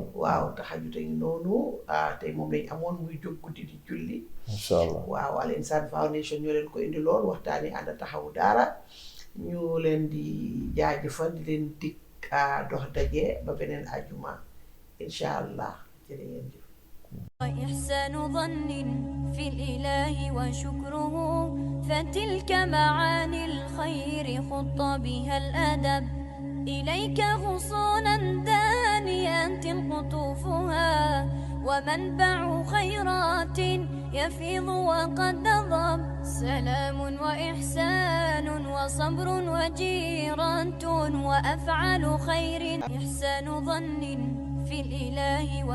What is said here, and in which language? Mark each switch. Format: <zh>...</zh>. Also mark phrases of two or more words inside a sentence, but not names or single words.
<wo>waaw tahajjud tey noonu tey moom lañ amoon muy jóg guddi di julli</wo> <ar>inshallah</ar> <wo>waaw Al Insan Foundation ñoo leen ko indi lool waxtaani ànd taxawu daara ñu leen di jaajëfal di leen dig dox daje ba beneen ajuma</wo> <ar>inshallah</ar> <wo>jërë ngeen jëf</wo> <ar>وإحسان ظن في الإله وشكره فتلك معاني الخير خط بها الأدب إليك غصونا دانيات قطوفها ومنبع خيرات يفيض وقد نضب سلام وإحسان وصبر وجيرة وأفعال خير إحسان ظن في الإله</ar>